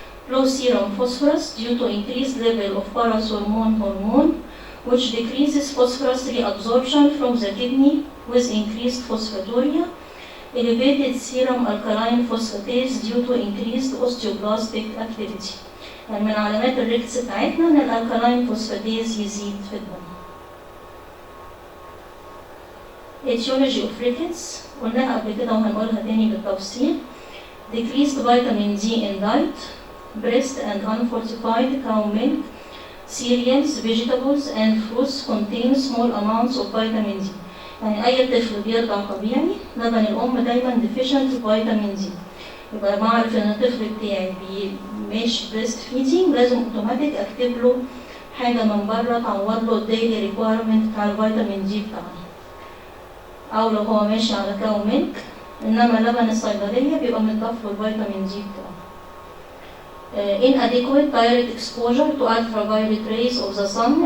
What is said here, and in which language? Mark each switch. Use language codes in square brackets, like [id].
[en] Low serum phosphorus due to increased level of hormone which decreases phosphorus reabsorption from the kidney with increased phosphaturia. Elevated serum alkaline phosphatase due to increased osteoblastic activity. [ar] يعني من علامات الريكتس بتاعتنا ان الالكالاين فوسفاتيز يزيد في الدم. [en] Etiology of rickets [ar] قلناها قبل كده وهنقولها تاني بالتفصيل. [en] Decreased vitamin D in diet. Breast and unfortified cow milk, cereals, vegetables and fruits contain small amounts of vitamin D. [ar] يعني أي طفل بيرضع طبيعي لبن الأم دايما [en] deficient vitamin D. [ar] يبقى بعرف إن الطفل بتاعي ماشي [en] breast feeding [ar] لازم اوتوماتيك أكتب له حاجة من بره تعوض له الديلي ريكويرمنت بتاع الفيتامين دي بتاعنا، أو لو هو ماشي على كاو ميلك، إنما لبن الصيدلية بيبقى متضاف له الفيتامين دي بتاعه. [en] inadequate direct exposure to ultraviolet rays of the sun.